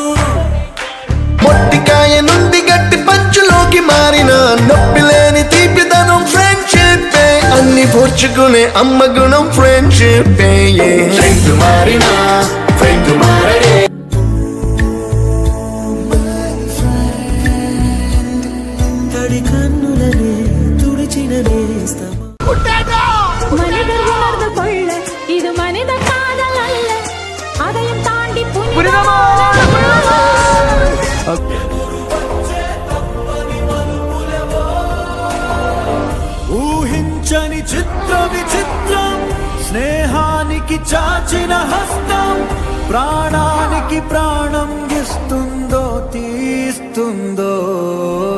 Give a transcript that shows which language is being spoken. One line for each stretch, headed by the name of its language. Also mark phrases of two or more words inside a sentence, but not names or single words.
Telugu: మొట్టికాయ నుండి గట్టి పంచులోకి మారిన నొప్పి లేని తీపిదనం ఫ్రెండ్షిప్ అన్ని పూడ్చుకునే అమ్మ గుణం ఫ్రెండ్షిప్ ఫ్రెండ్ మారినా ఫ్రెండ్ మారడే తడి కన్నులనే తుడిచిన నేస్తమా
Tamil: இது மனித காதல் அல்ல அதையும் தாண்டி
Telugu: ఊహించని చిత్ర విచిత్రం స్నేహానికి చాచిన హస్తం ప్రాణానికి ప్రాణం ఇస్తుందో తీస్తుందో